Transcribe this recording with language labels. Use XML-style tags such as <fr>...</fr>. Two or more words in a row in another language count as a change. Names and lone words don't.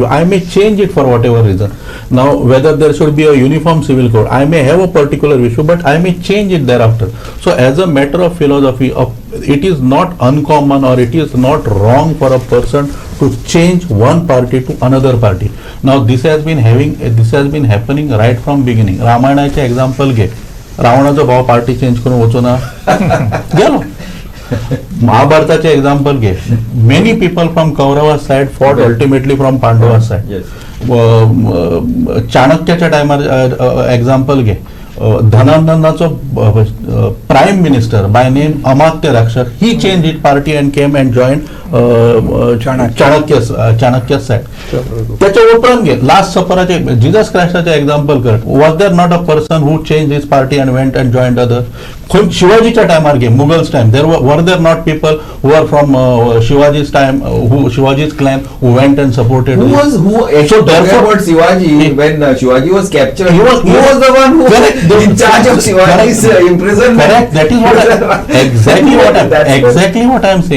<en>I may change it for whatever reason. Now, whether there should be a uniform civil code, I may have a particular issue, but I may change it thereafter. So, as a matter of philosophy, it is not uncommon or it is not wrong for a person to change one party to another party. Now, this has been happening right from beginning.</en> <kok>Ramayanaचे example घे. रावणाचा भाव</kok> <en>party change</en> <kok>करून वचो ना गेलो. महाभारताचे example घे.</kok> <en>Many people from Kaurava side fought ultimately from Pandava side. Yes.</en> <kok>चाणक्याच्या टायमार example घे.</kok> <en>धनानंदाचो prime minister by name Amatya Rakshak, he changed his party and came and joined Chanakya's side.</en> <kok>त्याच्या उपरांत घे लास्ट सफराचे जीसस क्रायस्टाचे एक्झाम्पल कर.</kok> <en>was there not a person who change his party and went and joined other?</en> <kok>शिवाजीच्या टायमार घे,</kok> <en>Mughals time, there were there not people who are from Shivaji's time, Shivaji's clan who went and supported? So therefore, about Shivaji, when Shivaji was captured, he was the one who in charge of Shivaji's imprisonment. Correct. That is exactly what I am saying.</en>